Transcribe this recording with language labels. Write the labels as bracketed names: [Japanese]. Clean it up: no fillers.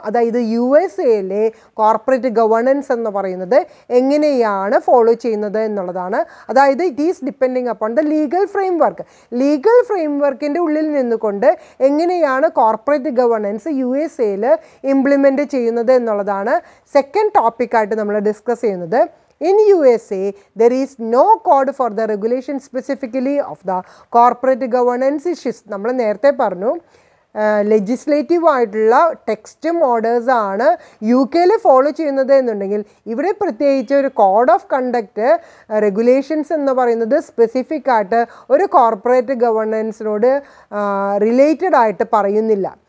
[Malayalam] അതായത് USA corporate governance എന്ന് പറയുന്നത് എങ്ങനെയാണ് ഫോളോ ചെയ്യുന്നത് എന്നുള്ളതാണ്. അതായത് [English] It is depending upon the legal framework. [Malayalam] Legal ഫ്രെയിംവർക്കിൻ്റെ ഉള്ളിൽ നിന്നുകൊണ്ട് എങ്ങനെയാണ് കോർപ്പറേറ്റ് ഗവർണൻസ് USA ഇംപ്ലിമെൻ്റ് ചെയ്യുന്നത് എന്നുള്ളതാണ് സെക്കൻഡ് ടോപ്പിക്കായിട്ട് നമ്മൾ ഡിസ്കസ് ചെയ്യുന്നത്. [English] In USA, there is no code for the regulation specifically of the corporate governance issues. [Malayalam] നമ്മൾ നേരത്തെ പറഞ്ഞു ലെജിസ്ലേറ്റീവ് ആയിട്ടുള്ള ടെക്സ്റ്റും ഓർഡേഴ്സാണ് UK ഫോളോ ചെയ്യുന്നത് എന്നുണ്ടെങ്കിൽ ഇവിടെ പ്രത്യേകിച്ച് ഒരു കോഡ് ഓഫ് കണ്ടക്റ്റ് റെഗുലേഷൻസ് എന്ന് പറയുന്നത് സ്പെസിഫിക് ആയിട്ട് ഒരു കോർപ്പറേറ്റ് ഗവർണൻസിനോട് റിലേറ്റഡ് ആയിട്ട് പറയുന്നില്ല.